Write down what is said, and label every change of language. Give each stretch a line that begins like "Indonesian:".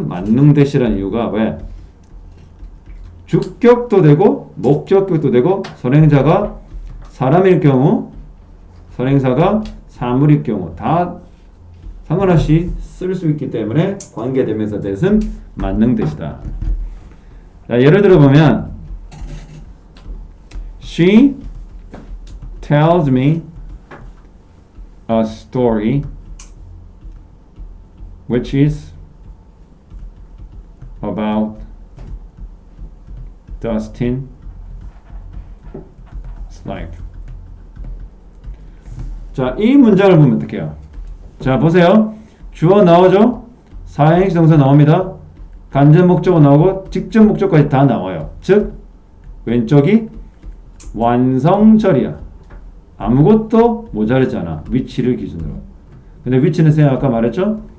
Korean: 만능 대시라는 이유가 왜? 주격도 되고 목적격도 되고 선행자가 사람일 경우 선행사가 사물일 경우 다 상관없이 쓸 수 있기 때문에 관계대명사 대신 만능 대시다. 자, 예를 들어 보면
English: She tells me a story which is about Dustin's life.
Korean: 자, 이 문장을 보면 어떡해요? 자, 보세요. 주어 나오죠? 사행시 동사 나옵니다. 간접 목적어 나오고 직접 목적까지 다 나와요. 즉 왼쪽이 완성절이야. 아무것도 모자르잖아. 위치를 기준으로. 근데 위치는 쌤 아까 말했죠?